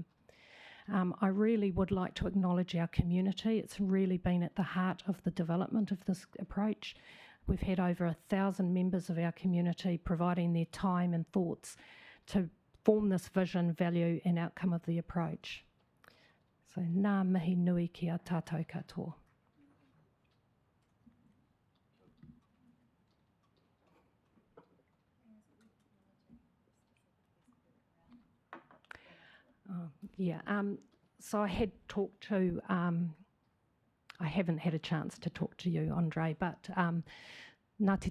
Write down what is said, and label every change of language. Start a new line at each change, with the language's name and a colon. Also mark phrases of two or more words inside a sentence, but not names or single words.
English: I really would like to acknowledge our community. It's really been at the heart of the development of this approach. We've had over 1,000 members of our community providing their time and thoughts to form this vision, value and outcome of the approach.
Māori: So nā mihi nui ki a tātou katoa.
English: So I had talked to, I haven't had a chance to talk to you, Andre, but Ngāti